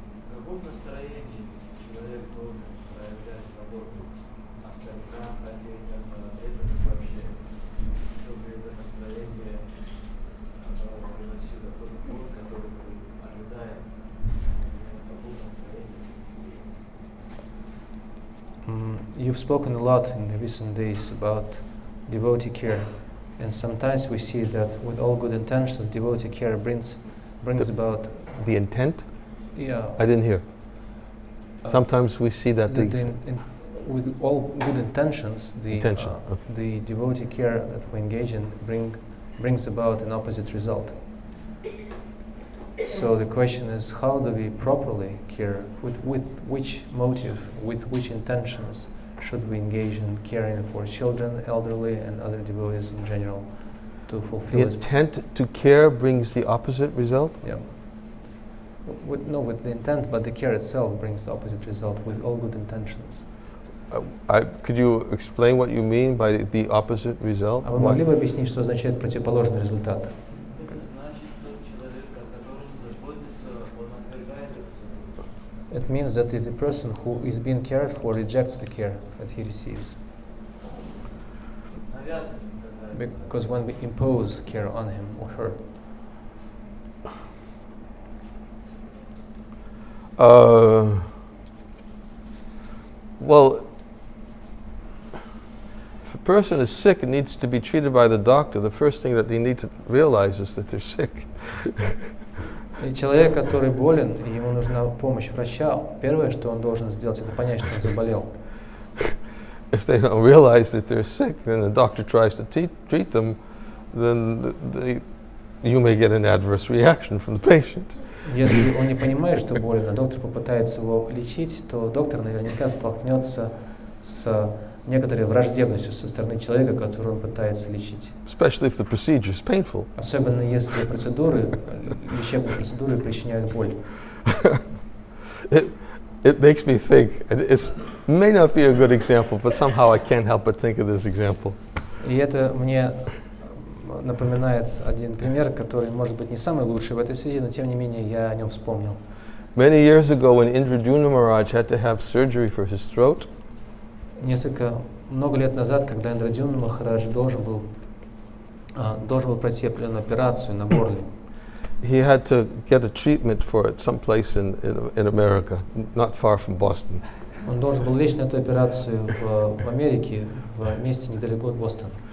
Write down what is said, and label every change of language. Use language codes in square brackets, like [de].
[ru] В каком настроении человек должен проявлять заботу о стариках, о детях, о преданных вообще, чтобы это настроение приносило тот плод, который мы ожидаем. В каком настроении? [en] You've spoken a lot in the recent days about devotee care, and sometimes we see that with all good intentions, devotee care brings about The intent? yeah. I didn't hear. Sometimes we see that With all good intentions, Intention, okay. the devotee care that we engage in brings about an opposite result. So the question is, how do we properly care? With which motive, with which intentions should we engage in caring for children, elderly, and other devotees in general to fulfill the this? intent to care brings the opposite result? Yeah. With the intent, but the care itself brings the opposite result with all good intentions. Could you explain what you mean by the opposite result? [ru] А вы могли бы объяснить, что означает противоположный результат? Это значит, тот человек, о котором заботится, он отвергает эту заботу. [en] It means that the person who is being cared for rejects the care that he receives. [ru] Навязывает такая. [en] Because when we impose care on him or her, well, if a person is sick and needs to be treated by the doctor, the first thing that they need to realize is that they're sick. [ru] и человек, который болен, и ему нужна помощь врача, первое, что он должен сделать, это понять, что он заболел. [en] If they don't realize that they're sick, then the doctor tries to treat them, then you may get an adverse reaction from the patient. [ru] Если он не понимает, что болен, а доктор попытается его лечить, то доктор наверняка столкнется с некоторой враждебностью со стороны человека, которого он пытается лечить. [en] Especially if the procedure is painful. [ru] Особенно если лечебные процедуры причиняют боль. [en] It makes me think, it may not be a good example, but somehow I can't help but think of this example. [ru] И это мне напоминает один пример, который, может быть, не самый лучший в этой связи, но тем не менее я о нем вспомнил. [en] Many years ago, when Indradyumna Maharaj had to have surgery for his throat, [ru] Много лет назад, когда Ниранджана Махарадж должен был пройти определенную операцию на горле, [en] he had to get a treatment for it someplace in America, not far from Boston. [ru] Он должен был лечь на эту операцию в Америке, в месте недалеко от Бостона.